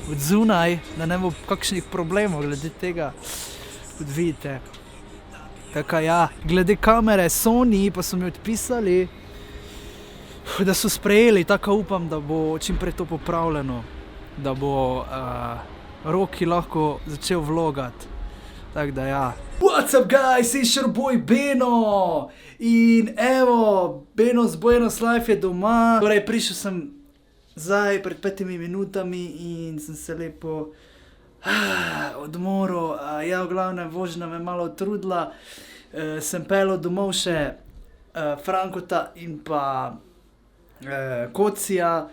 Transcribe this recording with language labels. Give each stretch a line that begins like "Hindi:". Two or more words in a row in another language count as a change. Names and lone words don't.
Slovenian: od zunaj, da ne bo kakšnih problemov glede tega, kot vidite. Tako ja, glede kamere Sony pa so mi odpisali, da so sprejeli, tako upam, da bo čim prej to popravljeno, da bo Roki lahko začel vlogati. Tako da ja.
English: What's up guys, it's your boy Beno
Slovenian: in evo, Beno z Buenos Life je doma. Torej prišel sem zdaj pred 5 minutami in sem se lepo odmoril. Ja, v glavnem vožnja me malo trudila, sem pelil domov še Frankota in pa Kocija.